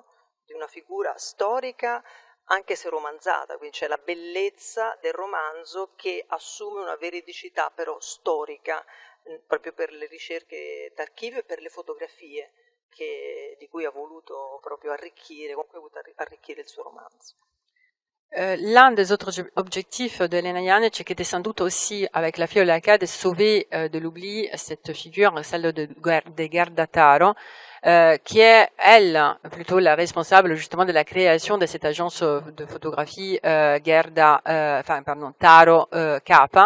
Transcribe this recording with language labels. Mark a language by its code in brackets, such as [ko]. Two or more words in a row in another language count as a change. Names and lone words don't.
[it] Di una figura storica, anche se romanzata, quindi c'è la bellezza del romanzo che assume una veridicità però storica, proprio per le ricerche d'archivio e per le fotografie di cui ha voluto proprio arricchire il suo romanzo. [fr] L'un des autres objectifs de Elena Janáček était sans doute aussi, avec la Fiera Laica, de sauver de l'oubli cette figure, celle de Gerda Taro, qui est, elle, plutôt la responsable justement de la création de cette agence de photographie Taro Capa.